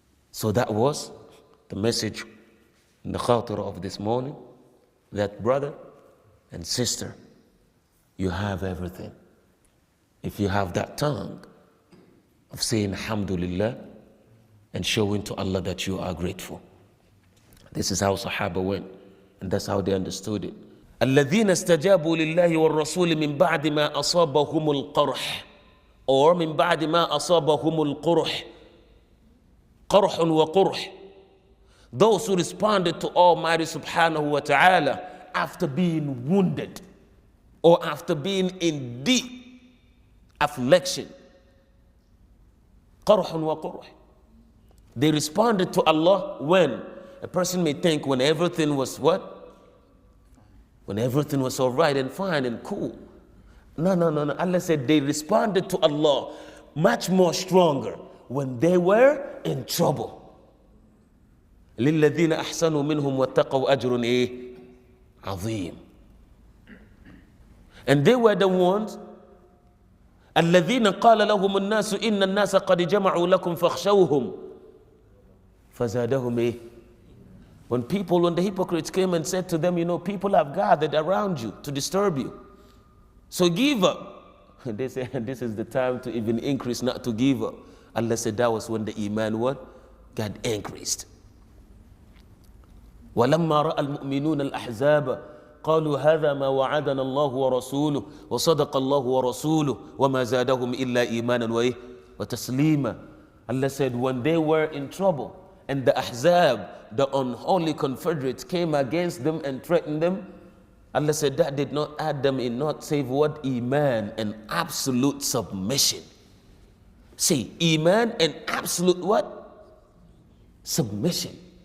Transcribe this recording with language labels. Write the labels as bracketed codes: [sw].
[en] So that was the message in the khatira of this morning, that brother and sister, you have everything. If you have that tongue of saying Alhamdulillah and showing to Allah that you are grateful. This is how Sahaba went, and that's how they understood it. [ar] الذين استجابوا لله والرسول من بعد ما أصابهم القرح, [en] or [ar] من بعد ما أصابهم القرح, قرح وقرح. [en] Those who responded to Almighty Subhanahu wa Ta'ala after being wounded or after being in deep affliction. [ar] قرح وقرح. [en] They responded to Allah when? A person may think when everything was what? When everything was all right and fine and cool. No. Allah said they responded to Allah much more stronger when they were in trouble. [ar] لِلَّذِينَ أَحْسَنُوا مِنْهُمْ وَاتَّقَوْا أَجْرٌ عَظِيمٌ. [en] And they were the ones [ar] الَّذِينَ قَالَ لَهُمُ النَّاسُ إِنَّ النَّاسَ قَدْ جَمَعُوا لَكُمْ فَاخْشَوْهُمْ فَزَادَهُمْ. [en] When the hypocrites came and said to them, people have gathered around you to disturb you, so give up. And they said, this is the time to even increase, not to give up. Allah said that was when the iman got increased. [ar] وَلَمَّا رَأَى الْمُؤْمِنُونَ الْأَحْزَابَ قالوا هذا ما وعدنا الله ورسوله وصدق الله ورسوله وما زادهم إلا إيمانا وتسليما. [en] Allah said when they were in trouble and the Ahzab, the unholy confederates, came against them and threatened them, Allah said that did not add them in not save what? Iman and absolute submission. See, Iman and absolute what? Submission.